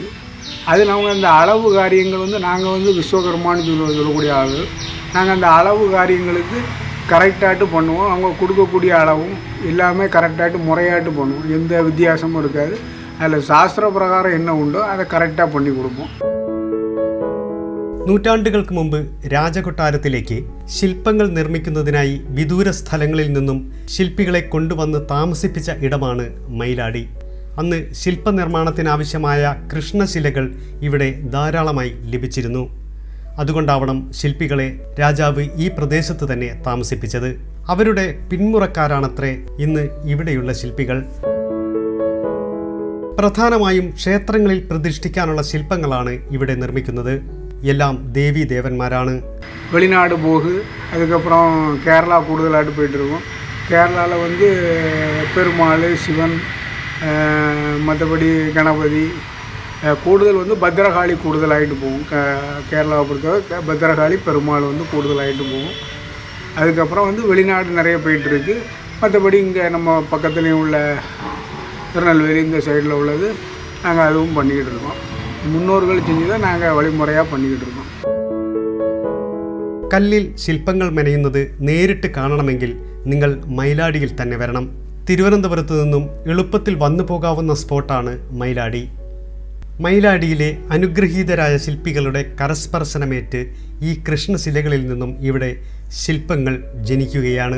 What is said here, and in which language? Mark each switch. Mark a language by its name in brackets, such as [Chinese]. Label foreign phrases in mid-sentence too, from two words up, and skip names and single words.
[Tamil] அது நாங்கள் அந்த அளவு காரியங்கள் நாங்கள் விஸ்வகர்மான்னு சொல்லக்கூடிய ஆள். நாங்கள் அந்த அளவு காரியங்களுக்கு கரெக்டாகிட்டு பண்ணுவோம். அவங்க கொடுக்கக்கூடிய அளவும் எல்லாமே கரெக்டாகிட்டு முறையாட்டு பண்ணுவோம். எந்த வித்தியாசமும் இருக்காது. அதில் சாஸ்திர பிரகாரம் என்ன உண்டோ அதை കറക്റ്റാக பண்ணி കൊടുക്കും. [Malayalam] നൂറ്റാണ്ടുകൾക്ക് മുമ്പ് രാജകൊട്ടാരത്തിലേക്ക് ശില്പങ്ങൾ നിർമ്മിക്കുന്നതിനായി വിദൂര സ്ഥലങ്ങളിൽ നിന്നും ശില്പികളെ കൊണ്ടുവന്ന് താമസിപ്പിച്ച ഇടമാണ് മൈലാടി. അന്ന് ശില്പനിർമ്മാണത്തിനാവശ്യമായ കൃഷ്ണശിലകൾ ഇവിടെ ധാരാളമായി ലഭിച്ചിരുന്നു. അതുകൊണ്ടാവണം ശില്പികളെ രാജാവ് ഈ പ്രദേശത്ത് തന്നെ താമസിപ്പിച്ചത്. അവരുടെ പിന്മുറക്കാരാണത്രേ ഇന്ന് ഇവിടെയുള്ള ശില്പികൾ. പ്രധാനമായും ക്ഷേത്രങ്ങളിൽ പ്രതിഷ്ഠിക്കാനുള്ള ശില്പങ്ങളാണ് ഇവിടെ നിർമ്മിക്കുന്നത്. എല്ലാം ദേവീ ദേവന്മാരാണ്. [Tamil] வெளிநாடு போகு, அதுக்கப்புறம் கேரளா கூடுதலாகிட்டு போயிட்டுருக்கோம். கேரளாவில் வந்து பெருமாள், சிவன், மற்றபடி கணபதி, கூடுதல் வந்து பத்திரகாளி கூடுதலாகிட்டு போகும். கேரளாவை பொறுத்தவரை பத்திரகாளி, பெருமாள் வந்து கூடுதலாகிட்டு போகும். அதுக்கப்புறம் வந்து வெளிநாடு நிறைய போயிட்டுருக்கு. மற்றபடி இங்கே நம்ம பக்கத்துலேயும் உள்ள திருநெல்வேலி இந்த சைடில் உள்ளது நாங்கள் அதுவும் பண்ணிக்கிட்டு இருக்கோம். முன்னோர்கள் செஞ்சு தான் நாங்கள் வழிமுறையாக பண்ணிக்கிட்டு இருக்கோம். [Malayalam] കല്ലിൽ ശില്പങ്ങൾ മെനയുന്നത് നേരിട്ട് കാണണമെങ്കിൽ നിങ്ങൾ മൈലാടിയിൽ തന്നെ വരണം. തിരുവനന്തപുരത്ത് നിന്നും എളുപ്പത്തിൽ വന്നു പോകാവുന്ന സ്പോട്ടാണ് മൈലാടി. മൈലാടിയിലെ അനുഗ്രഹീതരായ ശില്പികളുടെ കരസ്പർശനമേറ്റ് ഈ കൃഷ്ണശിലകളിൽ നിന്നും ഇവിടെ ശില്പങ്ങൾ ജനിക്കുകയാണ്.